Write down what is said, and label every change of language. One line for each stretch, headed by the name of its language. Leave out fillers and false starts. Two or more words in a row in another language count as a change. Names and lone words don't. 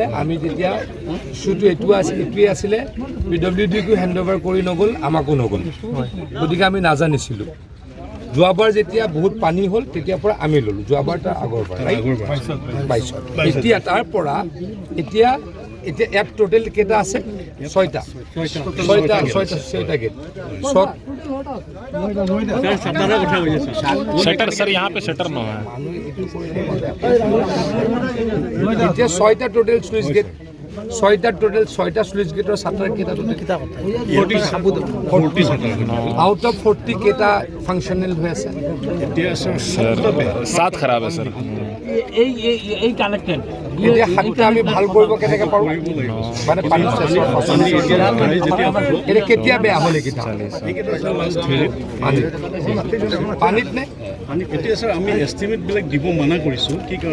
Assamese: আমি তেতিয়া ইছ্যুটো এইটোৱে আছিলে, PWDকো
English: hand over
Assamese: কৰি নগ'ল, আমাকো নগ'ল, গতিকে আমি নাজানিছিলোঁ। যোৱাবাৰ যেতিয়া বহুত পানী হ'ল তেতিয়াৰ পৰা আমি ল'লোঁ, যোৱাবাৰ তাৰ আগৰ পৰা 22। এতিয়া তাৰ পৰা এতিয়া ইয়াত টোটেল কেইটা আছে? 6টা গেট।
Hindi: शटर सर यहाँ पे शटर ना है।
Assamese: এতিয়া 6টা
English: total sluice gate,
Assamese: 6টা স্লুইচ গেটৰ শাটাৰ কেইটা? 40
English: out of
Assamese: 40 কেইটা ফাংচনেল হৈ আছে?
Hindi: सर 7 खराब है सर।
Assamese: এই কানেক্টেড এতিয়া শান্তি আমি ভাল কৰিব কেনেকৈ পাৰোঁ মানে পানী এতিয়া কেতিয়া বেয়া হ'ল এইকেইটা পানীত নে এতিয়া ছাৰ আমি এষ্টিমেটবিলাক দিব মানা কৰিছোঁ কি কাৰণ